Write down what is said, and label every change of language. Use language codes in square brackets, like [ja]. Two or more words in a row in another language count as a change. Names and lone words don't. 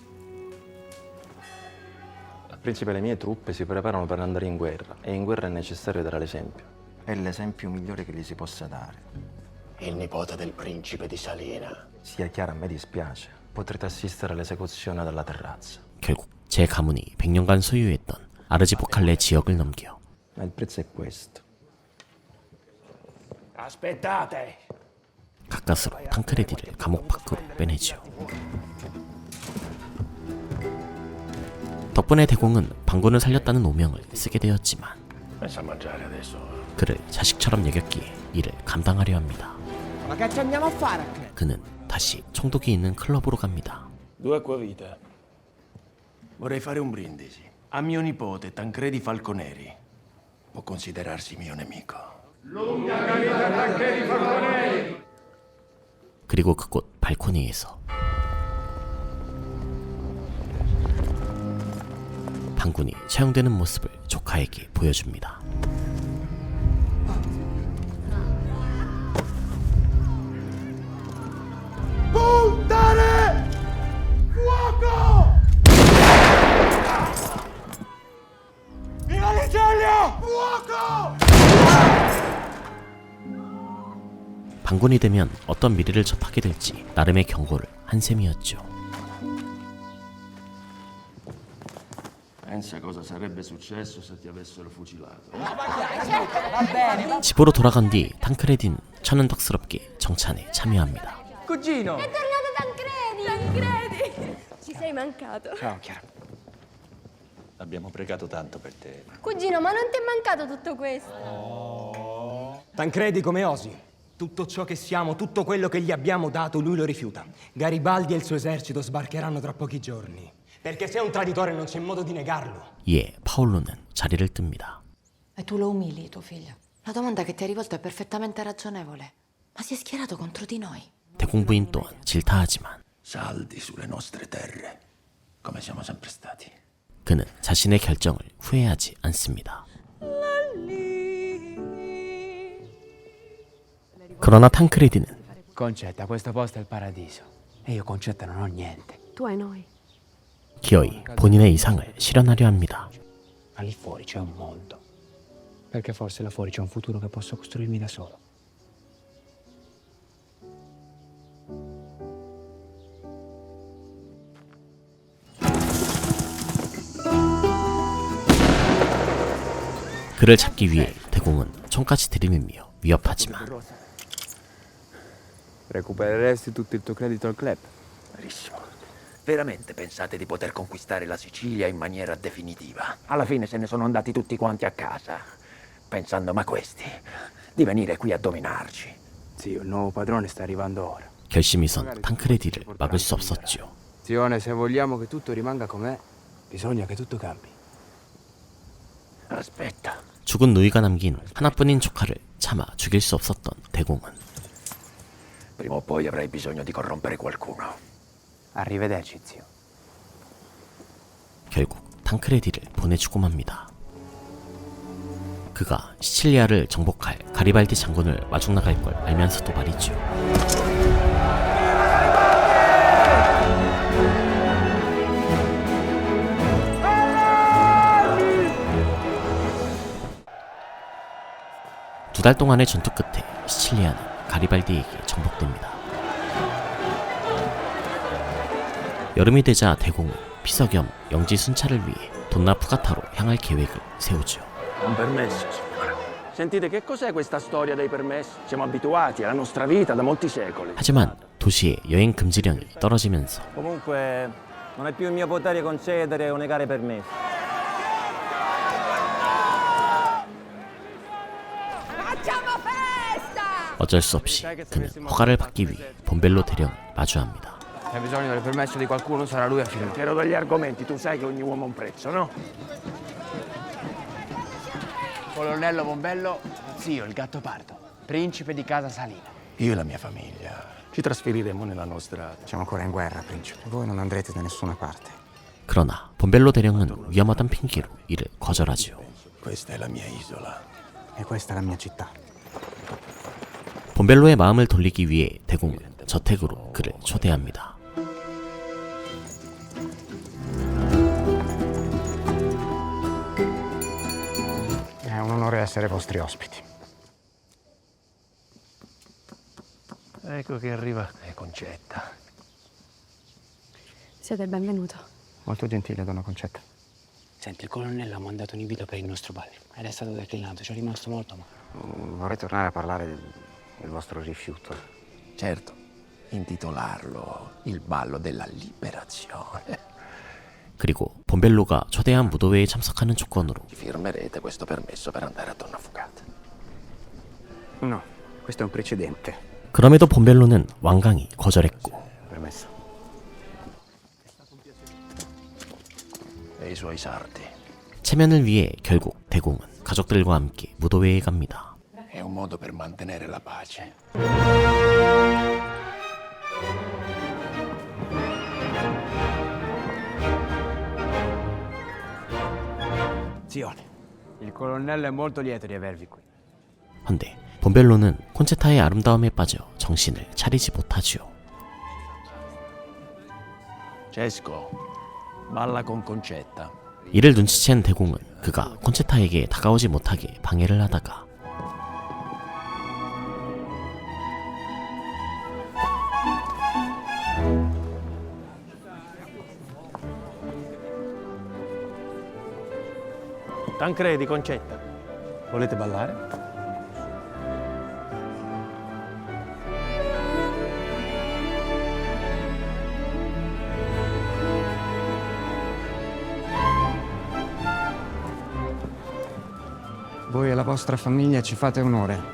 [it] Principe, le mie truppe si preparano per andare in guerra e in guerra è necessario dare l'esempio. È l'esempio migliore che gli si possa dare. Il nipote del principe di Salina. Sia chiaro, a me dispiace, potrete assistere all'esecuzione dalla terrazza. [ko] 결국 제 가문이 100년간 소유했던 아르지포칼레 지역을 넘겨 [it] Ma il prezzo è questo. Aspettate! [ko] 가까스로 탕크레디를 감옥 밖으로 빼내지요. 덕분에 대공은 방군을 살렸다는 오명을 쓰게 되었지만 [it] Pensa a mangiare adesso. [ko] 그를 자식처럼 여겼기에 이를 감당하려 합니다. [it] Ma che ci andiamo a fare? [ko] 그는 다시 총독이 있는 클럽으로 갑니다. [it] Due acquavita. Vorrei fare un brindisi. A mio nipote Tancredi Falconeri. Può considerarsi mio nemico. [ko] 그리고 그곳 발코니에서 방군이 처형되는 모습을 조카에게 보여줍니다. [it] Puntare! Fuoco! Viva l'Italia! Fuoco! [ko] 방군이 되면 어떤 미래를 접하게 될지 나름의 경고를 한 셈이었죠. [it] Pensa cosa sarebbe successo se ti avessero fucilato. [ko] 집으로 돌아간 뒤 탕크레디는 천연덕스럽게 정찬에 참여합니다. [it] Cugino! È tornato Tancredi! Tancredi! Ci sei mancato. Ciao, Chiara. Abbiamo pregato tanto per te. Cugino, ma non ti è mancato tutto questo? Tancredi come osi. Tutto ciò che siamo, tutto quello che gli abbiamo dato, lui lo rifiuta. Garibaldi e il suo esercito sbarcheranno tra pochi giorni. Perché sei un traditore non c'è modo di negarlo. [ko] 이에 파올로는 자리를 뜹니다. [it] E tu lo umili, tuo figlio. La domanda che ti hai rivolto è perfettamente ragionevole. Ma si è schierato contro di noi. [ko] 대공 부인 또한 질타하지만 [it] Saldi sulle nostre terre, come siamo sempre stati. [ko] 그는 자신의 결정을 후회하지 않습니다. 그러나 탕크레디는 [it] Concetta, questo posto è il paradiso. E io, Concetta, non ho niente. Tu hai noi. [ko] 기어이 본인의 이상을 실현하려 합니다. [it] Ma lì fuori c'è un mondo. Perché forse là fuori c'è un futuro che posso costruirmi da solo. [ko] 그를 잡기 위해 대공은 총까지 들이밀며 위협하지만 [it] Recupereresti tutto il tuo credito al club? Verissimo. Veramente pensate di poter conquistare la Sicilia in maniera definitiva? Alla fine se ne sono andati tutti quanti a casa, pensando, ma questi, di venire qui a dominarci. Zio, il nuovo padrone sta arrivando ora. [ko] 결심이 선 탕크레디를 막을 수 없었죠. [it] Zione, se vogliamo che tutto rimanga com'è, bisogna che tutto cambi. Aspetta. [ko] 죽은 누이가 남긴 하나뿐인 조카를 차마 죽일 수 없었던 대공은 [it] Prima o poi avrai bisogno di corrompere qualcuno. Arrivederci, zio. [ko] 결국 탕크레디를 보내주고 맙니다. 그가 시칠리아를 정복할 가리발디 장군을 마중 나갈 걸 알면서도 말이죠. 두 달 동안의 전투 끝에 시칠리아는 가리발디에게 정복됩니다. 여름이 되자 대공은 피서 겸 영지 순찰을 위해 돈나 푸가타로 향할 계획을 세우죠. [it] Un permesso, signora. Sentite, che cos'è questa storia dei permessi? Siamo abituati, è la nostra vita da molti secoli. [ko] 하지만 도시의 여행 금지령이 떨어지면서 [it] Comunque, non è più in mio potere concedere o negare permessi. Facciamo festa! [ko] 어쩔 수 없이 그는 허가를 받기 위해 본벨로 대령을 마주합니다. [it] Se hai bisogno del permesso di qualcuno sarà lui a firmare. Ero degli argomenti, tu sai che ogni uomo ha un prezzo, no? Colonnello Bombello, zio, il Gattopardo, principe di Casa Salina. Io e la mia famiglia ci trasferiremo nella nostra... Siamo ancora in guerra, principe. Voi non andrete da nessuna parte. [ko] 그러나 본벨로 대령은 위험하단 핑계로 이를 거절하죠. [it] Questa è la mia isola. E questa è la mia città. [ko] 본벨로의 마음을 돌리기 위해 대공은 저택으로 그를 초대합니다. [it] È un onore essere vostri ospiti. Ecco che arriva Concetta. Siete il benvenuto. Molto gentile, donna Concetta. Senti, il colonnello ha mandato un invito per il nostro bal ed è stato declinato. Ci è rimasto molto male. Vorrei tornare a parlare del vostro rifiuto. Certo, intitolarlo Il ballo della liberazione. [ko] 그리고 본벨로가 초대한 무도회에 참석하는 조건으로 [it] Firmerete questo permesso per andare a Donna Fugata. No, questo è un precedente. [ko] 그럼에도 본벨로는 완강히 거절했고 [it] Permesso. E i suoi sardi. [ko] 체면을 위해 결국 대공은 가족들과 함께 무도회에 갑니다. [it] È un modo per mantenere la pace. Zione, il colonnello è molto lieto di avervi qui. [ko] 헌데 본벨로는 콘체타의 아름다움에 빠져 정신을 차리지 못하지요. [it] Cesco, balla con Concetta. [ko] 이를 눈치챈 대공은 그가 콘체타에게 다가오지 못하게 방해를 하다가 [it] Tancredi, Concetta. Volete ballare? Voi e la vostra famiglia ci fate onore.